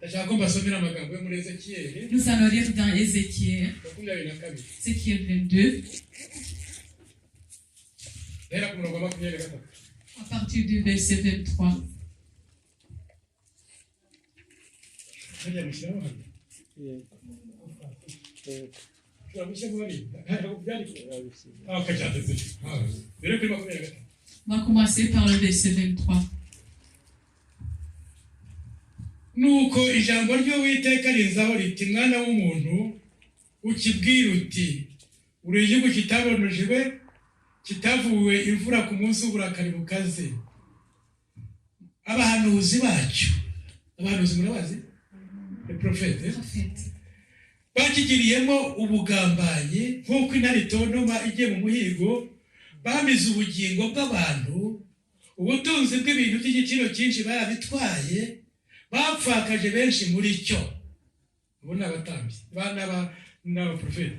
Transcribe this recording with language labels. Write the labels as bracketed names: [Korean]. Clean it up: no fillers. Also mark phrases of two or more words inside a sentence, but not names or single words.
[French] Nous allons lire dans Ézéchiel 22, à partir du verset 23. On va commencer par le verset 23. [Kinyarwanda] Nuko ijambo ry'Uwiteka rizaho riti, mwana w'umuntu, ukibwira uti, uri igihugu kitabonejwe, kitavuwe imvura ku munsi w'uburakari bukaze. Abahanuzi bacyo, abahanuzi murabazi? [French] Les prophètes. [Kinyarwanda] Bakigiriyemo ubugambanyi nk'uko intare itontoma igiye mu muhigo, bamize ubugingo bw'abantu, ubutunzi bw'ibintu by'igiciro cyinshi barabitwaye, bapfakaje benshi muri cyo. Abo ni abatambyi, n'abaprofeti.